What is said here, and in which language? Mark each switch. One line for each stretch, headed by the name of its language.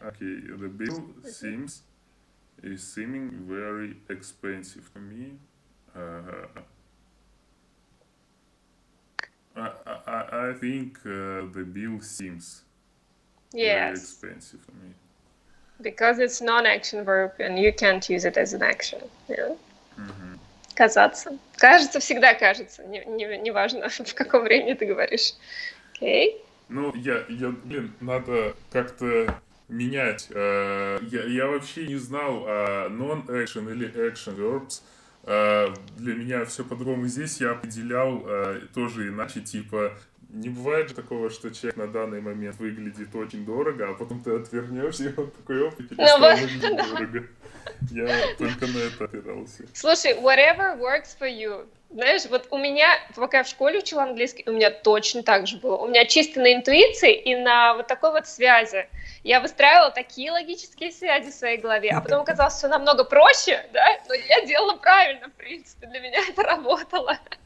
English: Okay, the bill is seeming very expensive to me. I think the bill seems very expensive to me. Because it's non-action verb, and you can't use it as an action.
Russian: Yeah? Казаться. Кажется, всегда кажется. Неважно, в каком времени ты говоришь. Окей. Ну, надо как-то менять. Я вообще не знал
English: non-action
Russian: или
English: action verbs.
Russian: Для меня все по-другому. Здесь я определял тоже иначе, типа, не бывает же такого, что человек на данный момент выглядит очень дорого, а потом ты отвернешься, и он такой, перестал выглядеть дорого. Я только на это опирался. Слушай,
English: whatever works for you.
Russian: Знаешь, вот у меня, пока я в школе учила английский, у меня точно так же было. У меня чисто на интуиции и на вот такой вот связи. Я выстраивала такие логические связи в своей голове, а потом оказалось все намного проще, да, но я делала правильно, в принципе, для меня это работало.